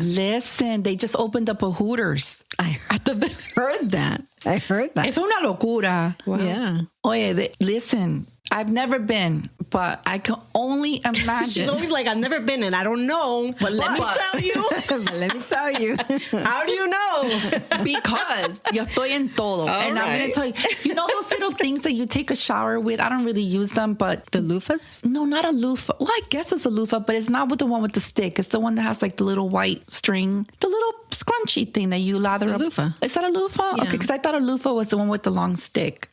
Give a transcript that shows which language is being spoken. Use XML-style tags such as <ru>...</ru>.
<en>Listen, they just opened up a Hooters. I heard that.</en> <es>Es una locura.</es> <en>Wow. Yeah. Oye, listen, I've never been, but I can only She's imagine. always like, I've never been and I don't know, but let me tell you. Let me tell you. How do you know? Because</en> <es>yo estoy en todo.</es> <en>And I'm going to tell you, those little things that you take a shower with? I don't really use them, but... The loofahs? No, not a loofah. Well, I guess it's a loofah, but it's not with the one with the stick. It's the one that has like the little white string, the little scrunchy thing that you lather up. Loofah. Is that a loofah? Yeah. Okay, because I thought a loofah was the one with the long stick.</en>